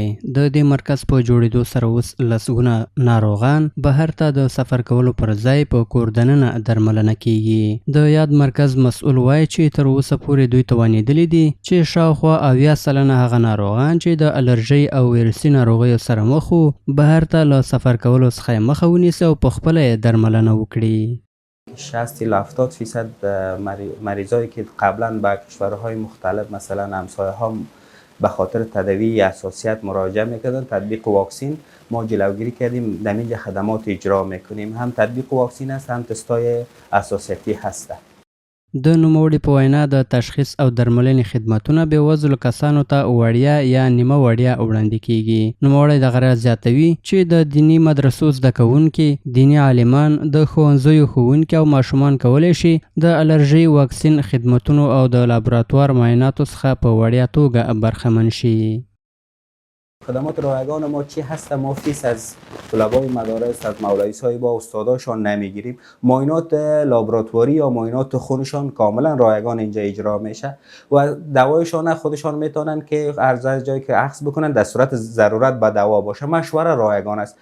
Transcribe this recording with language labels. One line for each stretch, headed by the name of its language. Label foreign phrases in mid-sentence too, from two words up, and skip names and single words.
Pashto: د دې مرکز په جوړېدو سره اوس لسګونه ناروغان بهر ته د سفر کولو پر ځای په کور دننه درملنه کیږي. د یاد مرکز مسؤل وایي چې تر اوسه پورې دوی توانېدلي دي چې شاوخوا 80 سلنه هغه ناروغان چې د الرژي او ویروسي ناروغیو سره مخ وو بهر ته له سفر کولو څخه مخه ونیسي او په خپله یې درملنه وکړي.
Persian: 60 الی 70% مریضایی که قبلا به کشورهای مختلف مثلا همسایه ها به خاطر تداوی اساسیت مراجعه میکردن، تطبیق واکسین ما جلوگیری کردیم. در اینجا خدمات اجرا میکنیم، هم تطبیق واکسین است هم تستای اساسیتی هست.
Pashto: د نوموړي په وینا د تشخیص او درملنې خدمتونه بېوزلو کسانو ته وړیا یا نیمه وړیا وړاندې کیږي. نوموړی دغه راز زیاتوي چې د دیني مدرسو زده کوونکي، دیني عالمان، د ښوونځیو ښوونکي او ماشومان کولی شي د الرژي واکسین خدمتونو او د لابراتوار معایناتو څخه په وړیا توګه برخمن شي.
Persian: خدمات رایگان ما چی هست؟ ما فیس از طلبای مدارس، از مولوی صاحب و استاداشان نمیگیریم. معاینات لابراتواری یا معاینات خونشان کاملا رایگان اینجا اجرا میشه و دوایشان خودشان میتونن که هر جایی که اخذ بکنن در صورت ضرورت به دوا باشه مشوره رایگان است.